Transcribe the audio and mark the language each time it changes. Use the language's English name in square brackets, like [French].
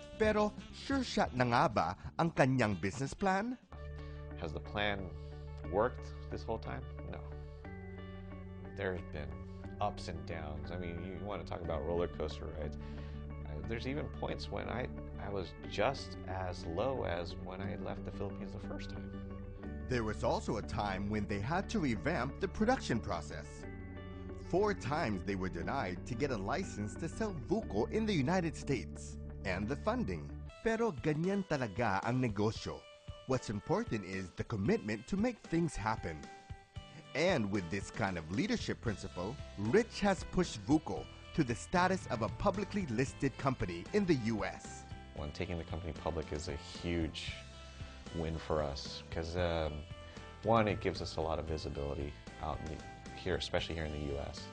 [Filipino] Pero sure shot na nga ba ang kanyang business plan? [English] Has the plan worked this whole time? No. There's been ups and downs. I mean, you want to talk about roller coaster rides. There's even points when I was just as low as when I left the Philippines the first time. There was also a time when they had to revamp the production process. 4 times they were denied to get a license to sell Vuco in the United States. And the funding. [Filipino] Pero ganyan talaga ang negosyo. [English] What's important is the commitment to make things happen. And with this kind of leadership principle, Rich has pushed Vuco to the status of a publicly listed company in the U.S. When taking the company public is a huge win for us because, one, it gives us a lot of visibility out here, especially here in the U.S.